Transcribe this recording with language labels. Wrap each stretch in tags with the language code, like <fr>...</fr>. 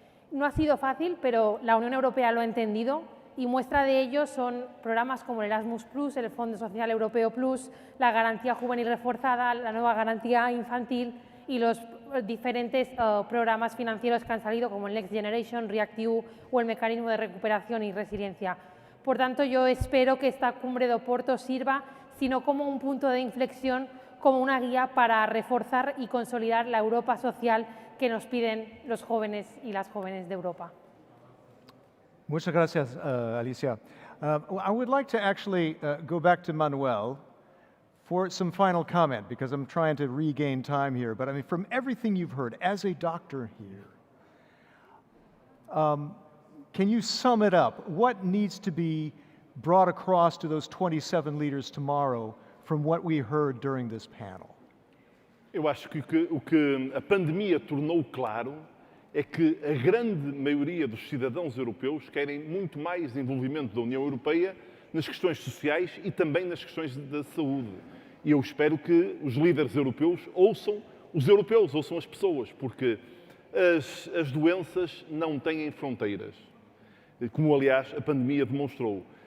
<es>No ha sido fácil, pero la Unión Europea lo ha entendido y muestra de ello son programas como el Erasmus+, el Fondo Social Europeo Plus, la Garantía Juvenil Reforzada, la nueva Garantía Infantil y los diferentes programas financieros que han salido como el Next Generation, REACT-EU o el Mecanismo de Recuperación y Resiliencia. Por tanto, yo espero que esta cumbre de Oporto sirva, si no como un punto de inflexión, como una guía para reforzar y consolidar la Europa social que nos piden los jóvenes y las jóvenes de Europa. Muchas gracias, Alicia.</es> <en>I would like to actually go back to Manuel for some final comment, because I'm trying to regain time here. But I mean, from everything you've heard, as a doctor here, can you sum it up? What needs to be brought across to those 27 leaders tomorrow from what we heard during this panel?</en> <pt>Eu acho que o que a pandemia tornou claro é que a grande maioria dos cidadãos europeus querem muito mais envolvimento da União Europeia nas questões sociais e também nas questões da saúde. E eu espero que os líderes europeus ouçam os europeus, ouçam as pessoas, porque as doenças não têm fronteiras, como aliás a pandemia demonstrou.</pt>